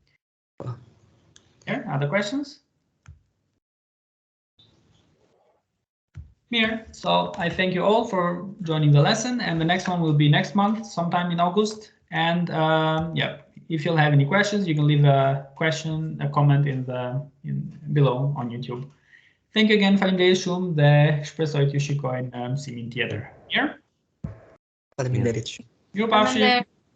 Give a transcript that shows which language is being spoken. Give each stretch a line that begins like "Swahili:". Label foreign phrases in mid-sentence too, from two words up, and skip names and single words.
English: Here, other questions? Here. So I thank you all for joining the lesson, and the next one will be next month, sometime in August. And yeah, if you'll have any questions, you can leave a comment below on YouTube. Thank you again,
Albanian: falimderit shumë dhe shpresoj t'ju shikoj në mësimin tjetër. Mirë? Faleminderit. Ju pafshim.